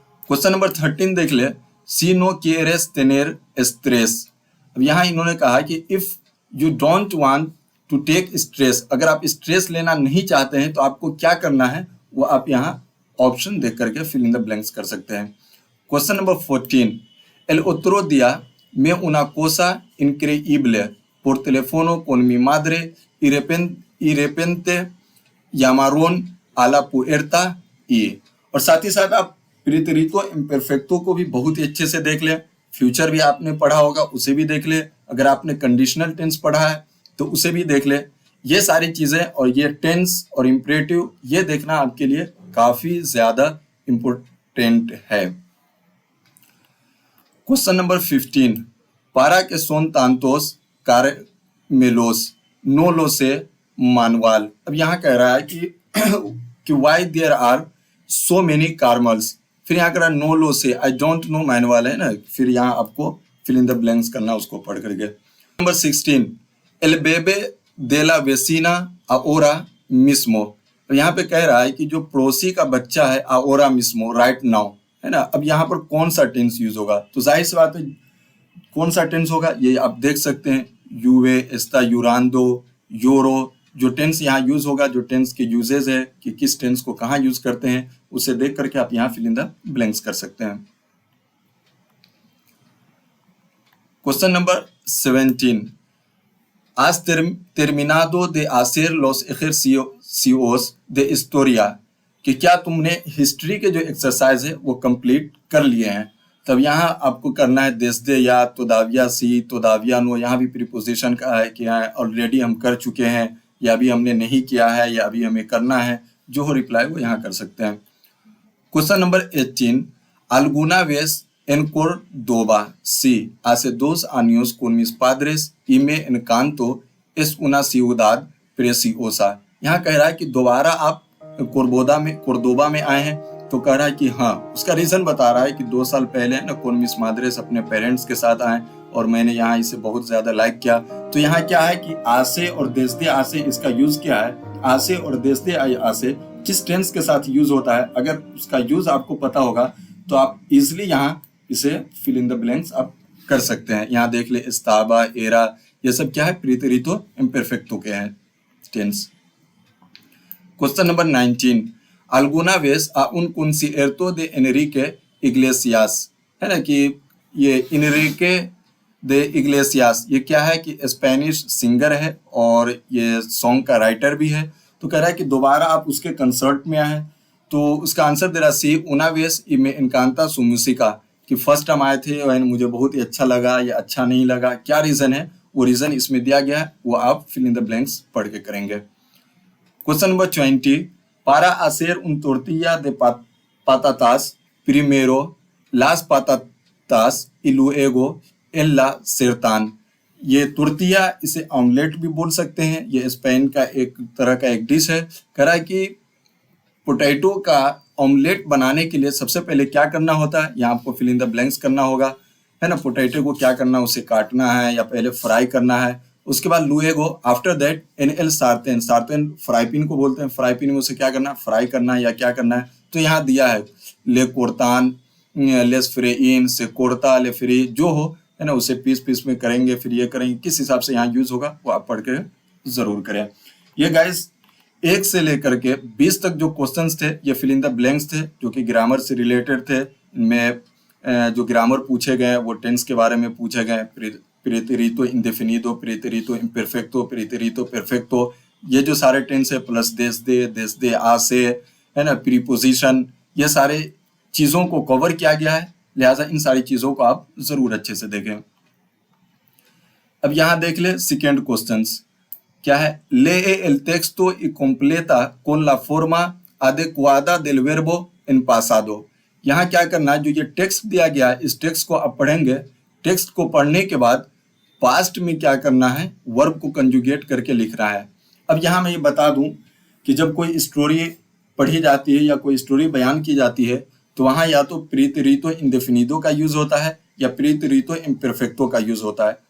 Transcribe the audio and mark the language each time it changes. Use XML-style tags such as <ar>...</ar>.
<hi>Question number 13 देख ले,</hi> <es>सी नो quieres tener stress।</es> <hi>अब यहाँ इन्होंने कहा कि</hi> <en>if you don't want to take stress,</en> <hi>अगर आप स्ट्रेस लेना नहीं चाहते हैं तो आपको क्या करना है वो आप यहाँ ऑप्शन देख करके फिल इन द ब्लैंक्स कर सकते हैं। Question number 14,</hi> <es>el otro día me una cosa increíble por teléfono con mi madre y repente llamaron a la puerta y।</es> <hi>और साथ ही साथ आप प्रीतरितो इम्परफेक्टो को भी बहुत ही अच्छे से देख ले। फ्यूचर भी आपने पढ़ा होगा उसे भी देख ले, अगर आपने कंडीशनल टेंस पढ़ा है तो उसे भी देख ले। ये सारी चीजें और ये टेंस और इम्परेटिव ये देखना आपके लिए काफी ज्यादा इम्पोर्टेंट है। क्वेश्चन नंबर 15,</hi> <es>पारा के सोन तांतोस कारमेलोस नो लो से मानवाल।</es> <hi>अब यहाँ कह रहा है कि</hi> <en>why there are so many karmals,</en> <hi>फिर यहाँ कह रहा</hi> <es>नो लो से,</es> <en>I don't know</en> <hi>मानवाल है ना, फिर यहाँ आपको फिल इन द ब्लैंक्स करना उसको पढ़ करके। नंबर 16,</hi> <es>एल बेबे de la vecina ahora mismo।</es> <hi>यहाँ पे कह रहा है कि जो पड़ोसी का बच्चा है</hi> <es>ahora mismo</es> <hi>राइट नाउ, है ना। अब यहाँ पर कौन सा टेंस यूज होगा, तो जाहिर सी बात है कौन सा टेंस होगा ये आप देख सकते हैं,</hi> <es>यूवे एस्ता यूरांदो योरो।</es> <hi>जो टेंस यहाँ यूज होगा, जो टेंस के यूजेज है कि किस टेंस को कहाँ यूज करते हैं, उसे देख करके आप यहाँ फिल इन द ब्लैंक्स कर सकते हैं। Question number 17,</hi> <es>has terminado de hacer los ejercicios de historia,</es> <hi>कि क्या तुमने हिस्ट्री के जो एक्सरसाइज है वो कंप्लीट कर लिए हैं। तब यहाँ आपको करना है</hi> <es>देस्दे या तोदाविया सी तोदाविया नो,</es> <hi>यहाँ भी प्रीपोजिशन का है कि यहाँ ऑलरेडी हम कर चुके हैं या अभी हमने नहीं किया है या अभी हमें करना है, जो हो रिप्लाई वो यहाँ कर सकते हैं। Question number 18,</hi> <es>alguna vez en Córdoba sí hace 2 años con mis padres y me encantó es una ciudad preciosa।</es> <hi>यहाँ कह रहा है कि दोबारा आप कोर्दोबा में आए हैं, तो कह रहा है कि हाँ, उसका रीजन बता रहा है कि 2 साल पहले ना कौन मिस माद्रेस अपने पेरेंट्स के साथ आए और मैंने यहाँ इसे बहुत ज्यादा लाइक किया। तो यहाँ क्या है कि आसे और देस्दे आसे इसका यूज क्या है, आसे और देस्दे आसे किस टेंस के साथ यूज होता है, अगर उसका यूज आपको पता होगा तो आप इजिली यहाँ इसे फिल इन द ब्लैंक्स आप कर सकते हैं। यहाँ देख ले एस्ताबा एरा ये सब क्या है, प्रीतरितो इम्परफेक्टो के हैं tense. Question number 19,</hi> <es>alguna vez a un concierto de Enrique Iglesias,</es> <hi>है ना, कि ये इनरिके दे इग्लेसियास, ये क्या है कि स्पेनिश सिंगर है और ये सॉन्ग का राइटर भी है। तो कह रहा है कि दोबारा आप उसके कंसर्ट में आए। तो उसका आंसर दे रहा</hi> <es>सी उना वेस y me encanta su música,</es> <hi>कि फर्स्ट टाइम आए थे और मुझे बहुत ही अच्छा लगा या अच्छा नहीं लगा, क्या रीज़न है, वो रीज़न इसमें दिया गया है, वो आप फिल इन द ब्लैंक्स पढ़ के करेंगे। क्वेश्चन नंबर 20,</hi> <es>पारा hacer un tortilla de patatas primero las patatas y luego en la sartén।</es> <hi>ये तुर्तिया, इसे ऑमलेट भी बोल सकते हैं, ये स्पेन का एक तरह का एक डिश है। कह रहा है कि पोटैटो का ऑमलेट बनाने के लिए सबसे पहले क्या करना होता है, यहाँ आपको फिल इन द ब्लैंक्स करना होगा, है ना। पोटैटो को क्या करना है, उसे काटना है या पहले फ्राई करना है। उसके बाद लुएगो, after that N L सार्तेन, सार्तेन fry pan को बोलते हैं, फ्राई पैन में उसे क्या करना है, फ्राई करना है या क्या करना है। तो यहाँ दिया है ले कोर्तान, लेस फ्रेइन, से कोर्ता, ले फ्री, जो हो, है ना, उसे पीस पीस में करेंगे, फिर ये करेंगे, किस हिसाब से यहाँ यूज होगा वो आप पढ़ के जरूर करें। ये गाइस 1 से लेकर के 20 तक जो क्वेश्चंस थे ये फिल इन द ब्लैंक्स थे, जो कि ग्रामर से रिलेटेड थे। इनमें जो ग्रामर पूछे गए वो टेंस के बारे में पूछे गए, प्रेटेरितो इंडेफिनिदो, प्रेटेरितो इम्परफेक्टो, प्रेटेरितो परफेक्टो, ये जो सारे टेंस है, प्लस देश दे आ से, है ना, प्रीपोजिशन, ये सारे चीज़ों को कवर किया गया है, लिहाजा इन सारी चीज़ों को आप ज़रूर अच्छे से देखें। अब यहाँ देख ले सेकेंड क्वेश्चंस क्या है,</hi> <es>lee el texto y completa con la forma adecuada del verbo en pasado।</es> <hi>यहाँ क्या करना है, जो ये टेक्स्ट दिया गया है इस टेक्स्ट को आप पढ़ेंगे, टेक्स्ट को पढ़ने के बाद पास्ट में क्या करना है, वर्ब को कंजुगेट करके लिखना है। अब यहाँ मैं ये बता दूं कि जब कोई स्टोरी पढ़ी जाती है या कोई स्टोरी बयान की जाती है तो वहाँ या तो प्रीटेरितो इंडेफिनिदो का यूज होता है या प्रीटेरितो इम्परफेक्टो का यूज होता है।</hi>